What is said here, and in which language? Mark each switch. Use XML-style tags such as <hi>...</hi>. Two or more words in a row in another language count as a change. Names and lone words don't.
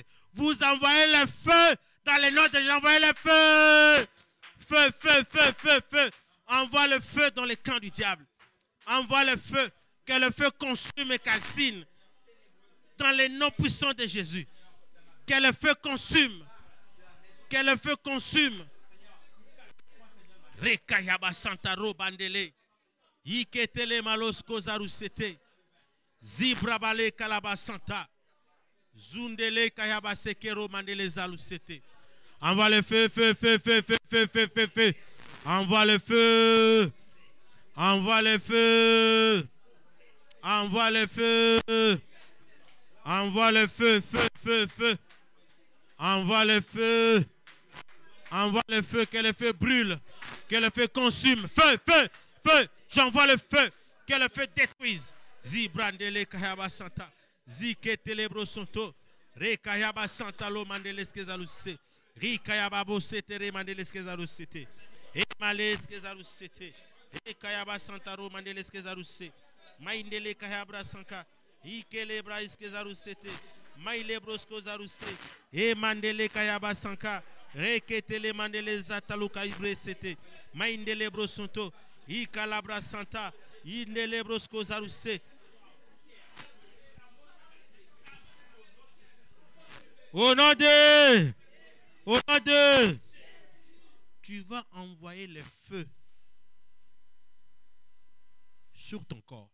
<fr>Vous envoyez le feu dans les noms de l'envoyez le feu. Feu, feu, feu, feu, feu. Envoie le feu dans les camps du diable. Envoie le feu. Que le feu consume et calcine. Dans les noms puissants de Jésus. Que le feu consume. Que le feu consume. Rekayaba santaro bandele. Iketele malosko zarusete. Zibrabale kalaba santa. Zundele kayaba sekero mandele zalusete. Envoie le feu, feu, feu, feu, feu, feu, feu, feu, feu. Envoie le feu. Envoie le feu. Envoie le feu. Envoie le feu, feu, feu, feu. Envoie le feu. Envoie le feu, que le feu brûle. Que le feu consume. Feu, feu, feu. J'envoie le feu. Que le feu détruise. Zibrandele kayaba santa. Ziketele brosonto. Re kayaba santa lo mandeles kezaluse. Ri kayaba bosete re mandeles kezaluse. E males kezaluse. E kayaba santa ro mandeles kezaluse. Maindele kayabra sanka. Ikele brais kezaluse. Maile brosko zaruse. E mandele kayaba sanka. Re ketele mandeles zataluka ibresete. Maindele brosonto. I calabra santa. I nele brosko zaruse. Au nom de, tu vas envoyer le feu sur ton corps.</fr>